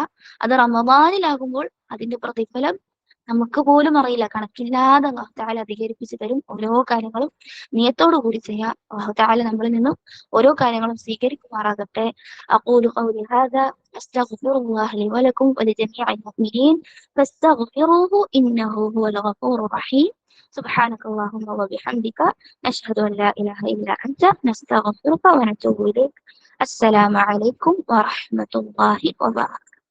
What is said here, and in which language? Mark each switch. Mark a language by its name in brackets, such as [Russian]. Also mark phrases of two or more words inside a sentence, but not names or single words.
[Malayalam] അത് റമദാനിലാകുമ്പോൾ അതിന്റെ പ്രതിഫലം നമുക്ക് പോലും അറിയില്ല, കണക്കില്ലാതെ [Arabic] الله تعالى [Malayalam] അധികരിപ്പിച്ച് തരും. ഓരോ കാര്യങ്ങളും നിയത്തോടു കൂടി ചെയ്യുക. [Arabic] الله تعالى [Malayalam] നമ്മളിൽ നിന്നും ഓരോ കാര്യങ്ങളും സ്വീകരിക്കുമാറാകട്ടെ. [Arabic] أقول قولي هذا أستغفر الله لي ولكم ولجميع المؤمنين فاستغفروه إنه هو الغفور الرحيم. سبحانك اللهم وبحمدك نشهد أن لا إله إلا أنت نستغفرك ونتوب إليك. السلام عليكم ورحمة الله وبركاته.